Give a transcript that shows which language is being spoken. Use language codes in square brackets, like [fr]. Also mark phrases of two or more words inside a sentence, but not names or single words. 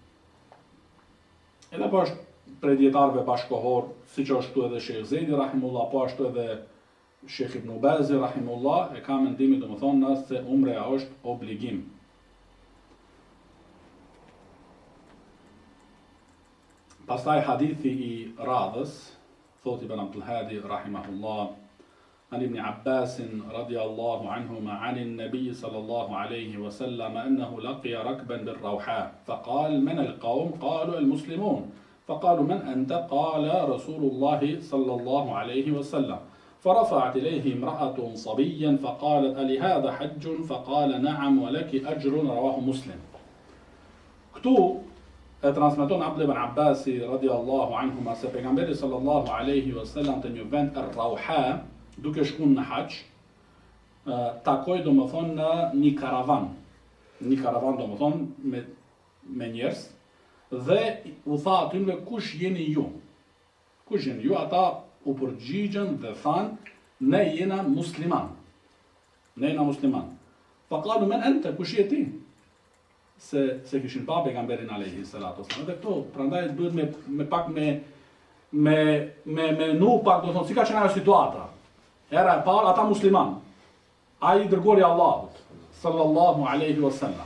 [sq] Edhe po është prej dietarëve bashkohor, siç është këtu edhe Sheikh Zejdi rahimullah, po ashtu edhe Sheikh Ibn Bazi rahimullah e ka mendimin domethënë se umreja është obligim. Pastaj hadithi I radhës, thot Ibn Abdul Hadi rahimahullah, [ar] عن ابن عباس رضي الله عنهما عن النبي صلى الله عليه وسلم أنه لقي ركبا بالروحاء فقال: من القوم؟ قالوا: المسلمون. فقالوا: من أنت؟ قال: رسول الله صلى الله عليه وسلم. فرفعت إليه امرأة صبيا فقالت: ألهذا حج؟ فقال: نعم ولك أجر. رواه مسلم. [sq] Këtu e transmeton Abdullah ibn Abbasi [ar] رضي الله عنهما [sq] se pejgamberi [ar] صلى الله عليه وسلم [sq] të një vend Rauha, duke shkuar në hax, takoi domethënë në një karavan domethënë me njerëz dhe u tha atyre kush jeni ju? Ata u përgjigjen dhe thanë ne jena musliman. [ar] فقالوا من أنت, [sq] kush je ti? Se kishin pa pejgamberin [ar] عليه الصلاة والسلام. [sq] Dhe këto, prandaj duhet me pak me nu pak, do thonë, si ka qenë ajo situata. Era e parë, ata musliman. Ai dërguari i Allahut [ar] صلى الله عليه وسلم.